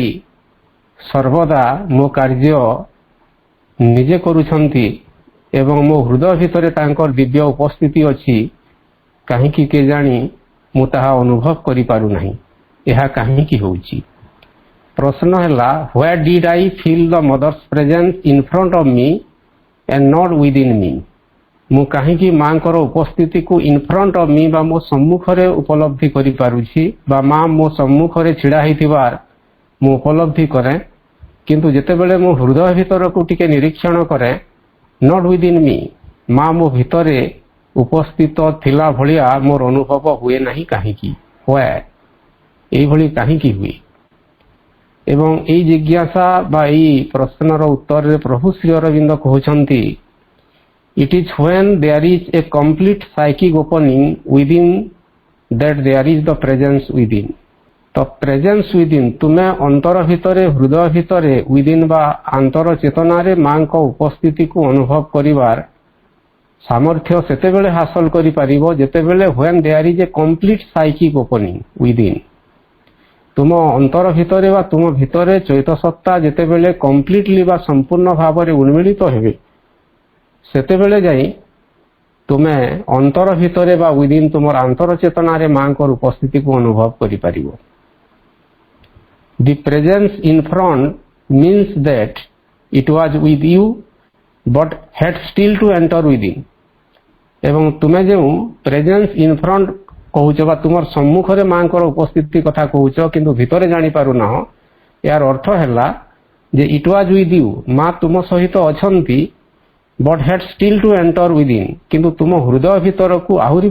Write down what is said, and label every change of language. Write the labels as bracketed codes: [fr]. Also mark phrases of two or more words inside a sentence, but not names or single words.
[or] ସର୍ବଦା ମୋ କାର୍ଯ୍ୟ ନିଜେ କରୁଛନ୍ତି ଏବଂ ମୋ ହୃଦୟ ଭିତରେ ତାଙ୍କର ଦିବ୍ୟ ଉପସ୍ଥିତି ଅଛି କାହିଁକି କେଜାଣି ମୁଁ ତାହା ଅନୁଭବ କରିପାରୁନାହିଁ ଏହା କାହିଁକି ହେଉଛି ପ୍ରଶ୍ନ ହେଲା [en] where did I feel the mother's presence in front of me and not within me [or] ମୁଁ କାହିଁକି ମାଙ୍କର ଉପସ୍ଥିତିକୁ [en] in front of me [or] ବା ମୋ ସମ୍ମୁଖରେ ଉପଲବ୍ଧି କରିପାରୁଛି ବା ମା ମୋ ସମ୍ମୁଖରେ ଛିଡ଼ା ହେଇଥିବାର ମୁଁ ଉପଲବ୍ଧି କରେ କିନ୍ତୁ ଯେତେବେଳେ ମୁଁ ହୃଦୟ ଭିତରକୁ ଟିକେ ନିରୀକ୍ଷଣ କରେ [en] not within me [or] ମା ମୋ ଭିତରେ ଉପସ୍ଥିତ ଥିଲା ଭଳିଆ ମୋର ଅନୁଭବ ହୁଏ ନାହିଁ କାହିଁକି why ଏଇଭଳି କାହିଁକି ହୁଏ ଏବଂ ଏହି ଜିଜ୍ଞାସା ବା ଏହି ପ୍ରଶ୍ନର ଉତ୍ତରରେ ପ୍ରଭୁ ଶ୍ରୀ ଅରବିନ୍ଦ କହୁଛନ୍ତି [en] it is when there is a complete psychic opening within that there is the presence within ତ presence within [or] ତୁମେ ଅନ୍ତର ଭିତରେ ହୃଦୟ ଭିତରେ [en] within ବା [or] ଆନ୍ତର ଚେତନାରେ ମାଙ୍କ ଉପସ୍ଥିତିକୁ ଅନୁଭବ କରିବାର ସାମର୍ଥ୍ୟ ସେତେବେଳେ ହାସଲ କରିପାରିବ ଯେତେବେଳେ [en] when there is a complete psychic opening within [or] ତୁମ ଅନ୍ତର ଭିତରେ ବା ତୁମ ଭିତରେ ଚୈତ ସତ୍ତା ଯେତେବେଳେ କମ୍ପ୍ଲିଟଲି ବା ସମ୍ପୂର୍ଣ୍ଣ ଭାବରେ ଉନ୍ମିଳିତ ହେବେ ସେତେବେଳେ ଯାଇ ତୁମେ ଅନ୍ତର ଭିତରେ ବା within ତୁମର ଆନ୍ତର ଚେତନାରେ ମାଙ୍କର ଉପସ୍ଥିତିକୁ ଅନୁଭବ କରିପାରିବ [en] The presence in front means that it was with you but had still to enter within [or] ଏବଂ ତୁମେ ଯେଉଁ [en] presence in front [or] କହୁଛ ବା ତୁମର ସମ୍ମୁଖରେ ମାଙ୍କର ଉପସ୍ଥିତି କଥା କହୁଛ କିନ୍ତୁ ଭିତରେ ଜାଣିପାରୁନାହ ଏହାର ଅର୍ଥ ହେଲା ଯେ [en] it was with you [or] ମା ତୁମ ସହିତ ଅଛନ୍ତି [en] but had still to enter within [or] କିନ୍ତୁ ତୁମ ହୃଦୟ ଭିତରକୁ ଆହୁରି